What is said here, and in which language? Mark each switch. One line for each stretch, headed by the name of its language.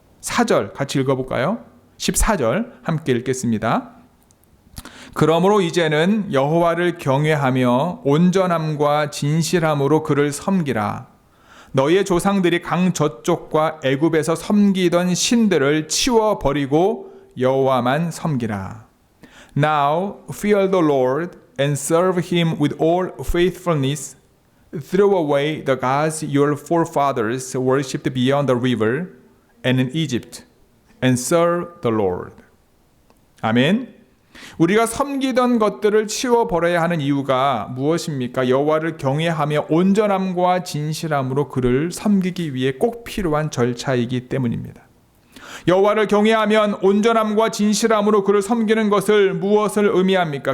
Korean: 4절 같이 읽어볼까요? 14절 함께 읽겠습니다. 그러므로 이제는 여호와를 경외하며 온전함과 진실함으로 그를 섬기라. 너희의 조상들이 강 저쪽과 애굽에서 섬기던 신들을 치워버리고 여호와만 섬기라.
English: Now fear the Lord and serve him with all faithfulness. Throw away the gods your forefathers worshipped beyond the river and in Egypt and serve the Lord.
Korean: 아멘. 우리가 섬기던 것들을 치워버려야 하는 이유가 무엇입니까? 여호와를 경외하며 온전함과 진실함으로 그를 섬기기 위해 꼭 필요한 절차이기 때문입니다. 여호와를 경외하면 온전함과 진실함으로 그를 섬기는 것을 무엇을 의미합니까?